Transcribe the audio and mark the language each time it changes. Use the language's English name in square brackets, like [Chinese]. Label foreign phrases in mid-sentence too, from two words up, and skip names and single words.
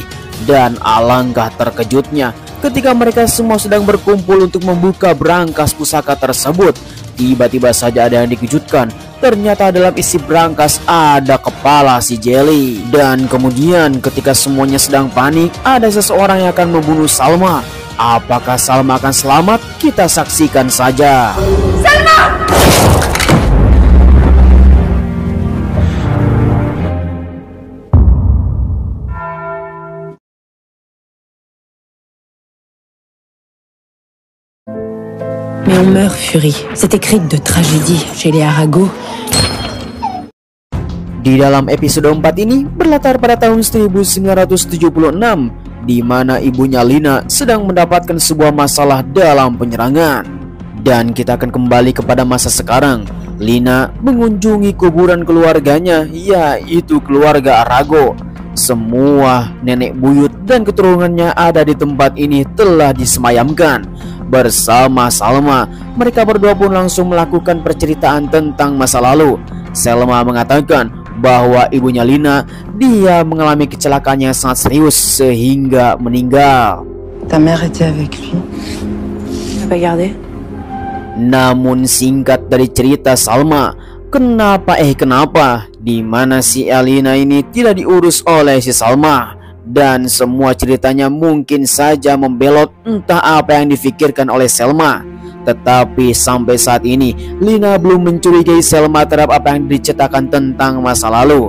[Indonesian] Dan alangkah terkejutnya ketika mereka semua sedang berkumpul untuk membuka berangkas pusaka tersebut, tiba-tiba saja ada yang dikejutkan. Ternyata dalam isi berangkas ada kepala si Jelly. Dan kemudian ketika semuanya sedang panik, ada seseorang yang akan membunuh Salma. Apakah Salma akan selamat? Kita saksikan saja. Salma! [French] Mais on meurt, Fury. Cette écrite de tragédie chez les Arago. [Indonesian] Di dalam episode 4 ini berlatar pada tahun 1976, di mana ibunya Lina sedang mendapatkan sebuah masalah dalam penyerangan. Dan kita akan kembali kepada masa sekarang. Lina mengunjungi kuburan keluarganya, yaitu keluarga Arago. Semua nenek buyut dan keturunannya ada di tempat ini telah disemayamkan. Bersama Salma, mereka berdua pun langsung melakukan perceritaan tentang masa lalu. Salma mengatakan bahwa ibunya Lina, dia mengalami kecelakaan yang sangat serius sehingga meninggal. [French] Ta mère était avec lui. Tu l'as pas gardé? [Indonesian] Namun singkat dari cerita Salma, kenapa di mana si Elina ini tidak diurus oleh si Salma? Dan semua ceritanya mungkin saja membelot entah apa yang difikirkan oleh Selma. Tetapi sampai saat ini Lina belum mencurigai Selma terhadap apa yang diceritakan tentang masa lalu.